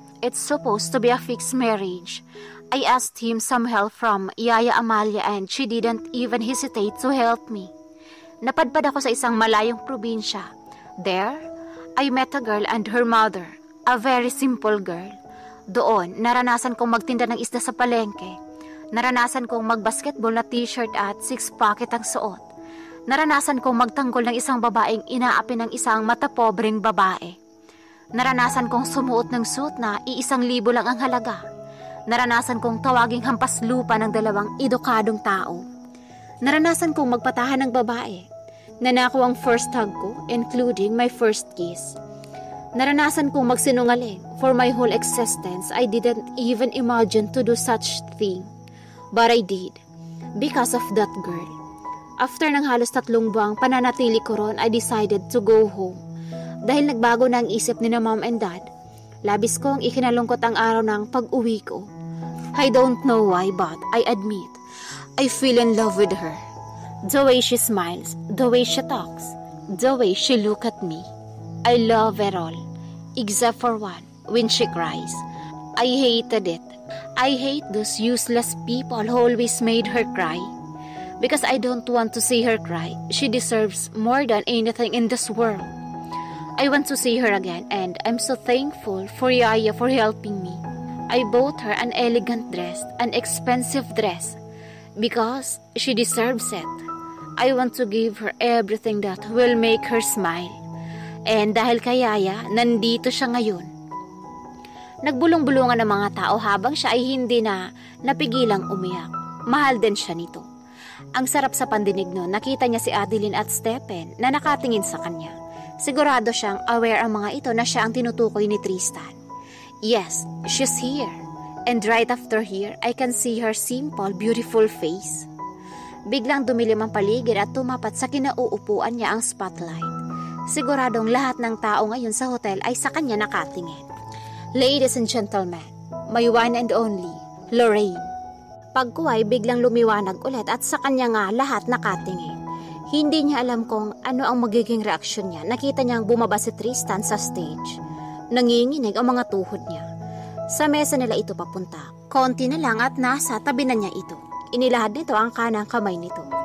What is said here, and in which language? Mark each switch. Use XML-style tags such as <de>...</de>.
<en>It's supposed to be a fixed marriage. I asked him some help from Yaya Amalia and she didn't even hesitate to help me.</en> <tl>Napadpad ako sa isang malayong probinsya.</tl> <en>There, I met a girl and her mother, a very simple girl.</en> <tl>Doon, naranasan kong magtinda ng isda sa palengke. Naranasan kong mag-basketball na t-shirt at six-pocket ang suot. Naranasan kong magtanggol ng isang babaeng inaapi ng isang matapobreng babae. Naranasan kong sumuot ng suit na 1,000 lang ang halaga. Naranasan kong tawaging hampas lupa ng 2 edukadong tao. Naranasan kong magpatahan ng babae.</tl> <en>Nanako ang first hug ko, including my first kiss.</en> <tl>Naranasan kong magsinungaling.</tl> <en>For my whole existence, I didn't even imagine to do such thing. But I did. Because of that girl. After</en> <tl>ng halos 3 buwang pananatili ko ron,</tl> <en>I decided to go home.</en> <tl>Dahil nagbago na ang isip ni na mom and dad, labis kong ikinalungkot ang araw ng pag-uwi ko.</tl> <en>I don't know why, but I admit, I feel in love with her. The way she smiles, the way she talks, the way she look at me. I love her all, except for one, when she cries. I hated it. I hate those useless people who always made her cry. Because I don't want to see her cry. She deserves more than anything in this world. I want to see her again, and I'm so thankful for Yaya for helping me. I bought her an elegant dress, an expensive dress, because she deserves it. I want to give her everything that will make her smile.</en> <tl>And dahil kay Yaya, nandito siya ngayon. Nagbulong-bulungan ang mga tao habang siya ay hindi na napigilang umiyak. Mahal din siya nito. Ang sarap sa pandinig nun, nakita niya si Adeline at Stephen na nakatingin sa kanya. Sigurado siyang aware ang mga ito na siya ang tinutukoy ni Tristan.</tl> <en>Yes, she's here. And right after here, I can see her simple, beautiful face.</en> <tl>Biglang dumilim ang paligid at tumapat sa kinauupuan niya ang spotlight. Siguradong lahat ng tao ngayon sa hotel ay sa kanya nakatingin.</tl> <en>Ladies and gentlemen, my one and only, Lorraine.</en> <tl>Pagkuhay biglang lumiwanag ulit at sa kanya nga lahat nakatingin. Hindi niya alam kung ano ang magiging reaksyon niya. Nakita niyang bumaba si Tristan sa stage. Nanginginig ang mga tuhod niya. Sa mesa nila ito papunta. Konti na lang at nasa tabi na niya ito. Inilahad nito ang kanang kamay nito.</tl>